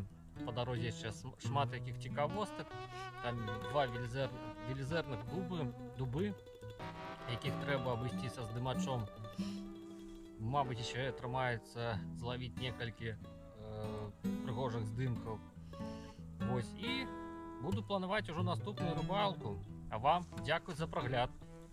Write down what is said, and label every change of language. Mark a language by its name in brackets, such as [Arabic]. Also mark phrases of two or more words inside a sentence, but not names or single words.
[Belarusian] По дорозе сейчас шмат якіх цікавостак, там два велізерных дубы, якіх трэба абысціся з дымачом. Мабыць, яшчэ атрымаецца злавіць некалькі прыгожых здымкаў. [Ukrainian] Ось, і буду планувати уже наступную рибалку. А вам дякую за прогляд.